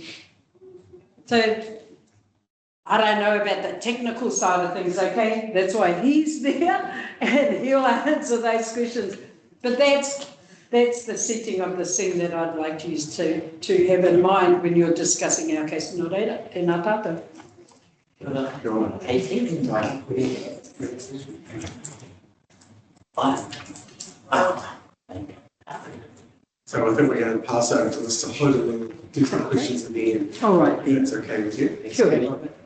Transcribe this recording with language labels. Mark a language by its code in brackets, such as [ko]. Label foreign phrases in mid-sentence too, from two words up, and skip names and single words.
[en] So I don't know about the technical side of things, okay? That's why he's there and he'll answer those questions. But that's the setting of the scene that I'd like you to have in mind when you're discussing our case. [mi] Nō reira, tēnā tātou. [en] So I think we're going to pass over to Mr. Hood and then do some questions at the end. All right. If that's okay with you. Sure.